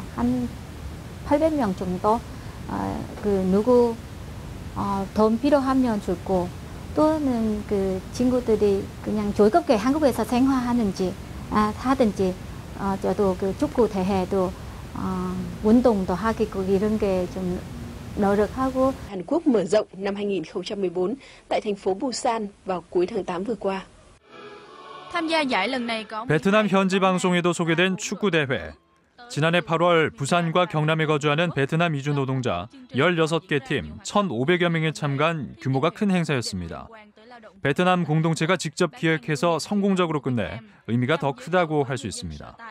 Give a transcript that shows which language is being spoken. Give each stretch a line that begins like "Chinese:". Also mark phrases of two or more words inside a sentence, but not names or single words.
Korean: 한 800명 정도 누구 돈 필요하면 주고 또는 친구들이 그냥 즐겁게 한국에서 생활하는지 하든지 저도 축구 대회도 운동도 하겠고 이런 게 좀 노력하고.
Vietnamese: Hàn Quốc mở rộng năm 2014 tại thành phố Busan vào cuối tháng 8 vừa qua.
Korean: 베트남 현지 방송에도 소개된 축구 대회. 지난해 8월 부산과 경남에 거주하는 베트남 이주 노동자 16개 팀 1,500여 명이 참가한 규모가 큰 행사였습니다. 베트남 공동체가 직접 기획해서 성공적으로 끝내 의미가 더 크다고 할 수 있습니다.